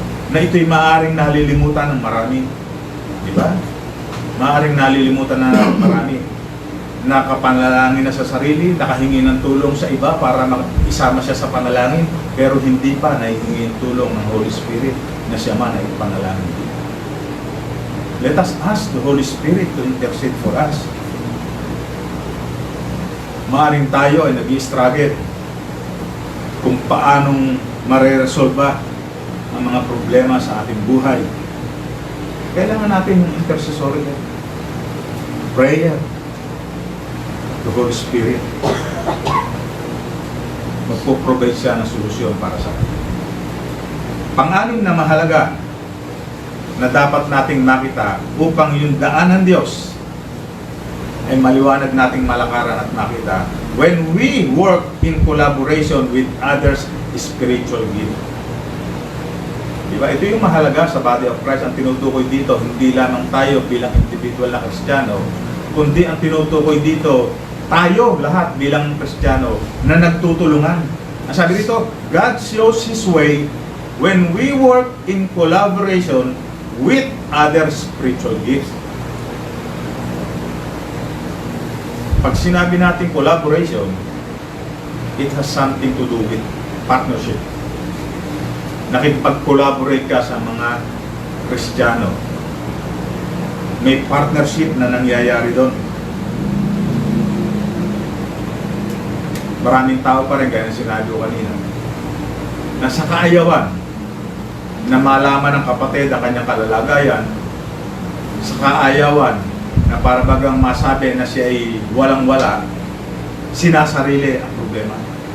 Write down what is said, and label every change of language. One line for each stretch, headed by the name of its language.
Filipino: Na ito'y maaaring nalilimutan ng marami. Diba? Maaaring nalilimutan na ng marami. Nakapanalangin na sa sarili, nakahingi ng tulong sa iba para isama siya sa panalangin, pero hindi pa nahihingi ng tulong ng Holy Spirit na siya man ay panalangin.
English: Let us ask the Holy Spirit to intercede for us.
Filipino: Maaring tayo ay nag-i-struggle kung paanong mareresolba ang mga problema sa ating buhay. Kailangan natin yung intercessory prayer. The Holy Spirit magpo-provide siya ng solusyon para sa atin. Pang-anim na mahalaga na dapat nating makita upang yung daan ng Diyos ay maliwanag nating malakaran at makita
English: when we work in collaboration with others' spiritual gift.
Filipino: Diba? Ito yung mahalaga sa body of Christ. Ang tinutukoy dito, hindi lamang tayo bilang individual na Kristiyano, kundi ang tinutukoy dito, tayo lahat bilang Kristiyano na nagtutulungan. Ang sabi dito,
English: God shows His way when we work in collaboration with other spiritual gifts.
Filipino: Pag sinabi natin
English: collaboration, it has something to do with partnership.
Filipino: Nakipag-collaborate ka sa mga Kristiyano. May partnership na nangyayari doon. Maraming tao pa rin, gaya ng sinabi ko kanina, na sa kaayawan na malaman ng kapatid ang kanyang kalalagayan, sa kaayawan na para bagang masabi na siya ay walang-wala, sinasarili ang problema.